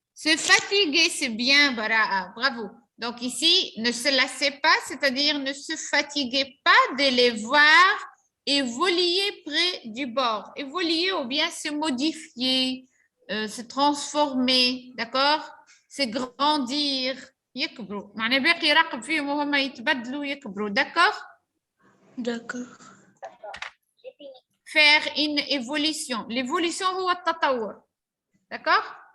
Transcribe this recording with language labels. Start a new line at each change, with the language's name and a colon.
French: Se fatiguer, c'est bien, Bara'a, bravo. Donc ici, ne se lassez pas, c'est-à-dire ne se fatiguez pas de les voir évoluer près du bord. Évoluer ou bien se modifier, se transformer, d'accord? Se grandir.
Arabic: يكبروا. معنى باقي يراقب فيهم وهم يتبدلوا يكبروا.
French: D'accord? D'accord. Faire une évolution. L'évolution
Arabic: هو التطور.
French: D'accord?